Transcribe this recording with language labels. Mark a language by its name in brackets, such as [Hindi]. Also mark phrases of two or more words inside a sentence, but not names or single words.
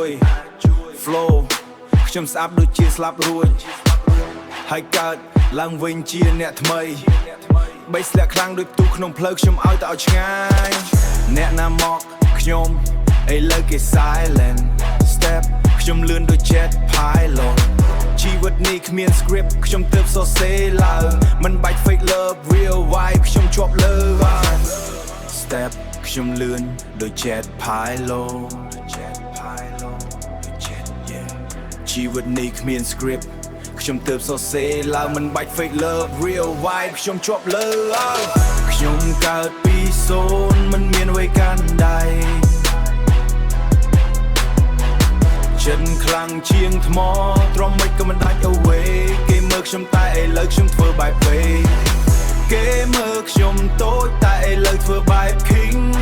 [Khmer] flow ខ្ញុំស្អាប់ដូចជាស្លាប់រួចហើយកើតឡើងវិញជាអ្នកថ្មីបីស្លាក់ខ្លាំងដូចទូក្នុងផ្លូវខ្ញុំឲ្យតែឲ្យឆ្ងាយអ្នកណាមកខ្ញុំឥឡូវគេ [English] silent step [Khmer] ខ្ញុំលឿនដូច [English] jet pilot [Khmer] ជីវិតនេះគ្មាន script ខ្ញុំទើបសរសេរឡើងមិនបាច់ [English] fake love real vibe [Khmer] ខ្ញុំជាប់លើ step ខ្ញុំលឿនដូច [English] jet pilot [Khmer] ជីវិតនេះគ្មាន script ខ្ញុំទើបសរសេរឡើងមិនបាច់ [English] fake love real vibe [Khmer] ខ្ញុំជាប់លើខ្ញុំកើតពីសូន្យមិនមានអ្វីកាន់ដៃចិត្តខ្លាំងជាងថ្មទ្រាំមិនក៏មិនដាច់ away គេមើលខ្ញុំតែឥឡូវខ្ញុំធ្វើបែប play គេមើលខ្ញុំតូចតែឥឡូវធ្វើបែប king